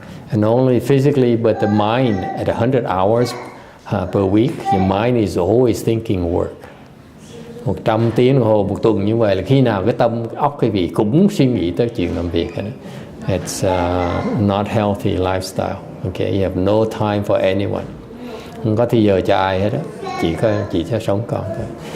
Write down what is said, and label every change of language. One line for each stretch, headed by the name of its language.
English: And not only physically, but the mind at 100 hours per week, your mind is always thinking work.
Vietnamese: 100 tiếng đồng hồ một tuần như vậy là khi nào cái tâm óc quý vị cũng suy nghĩ tới chuyện làm việc.
English: It's not healthy lifestyle. Okay, you have no time for anyone.
Vietnamese: Không có thì giờ cho ai hết đó, chỉ cho sống còn thôi.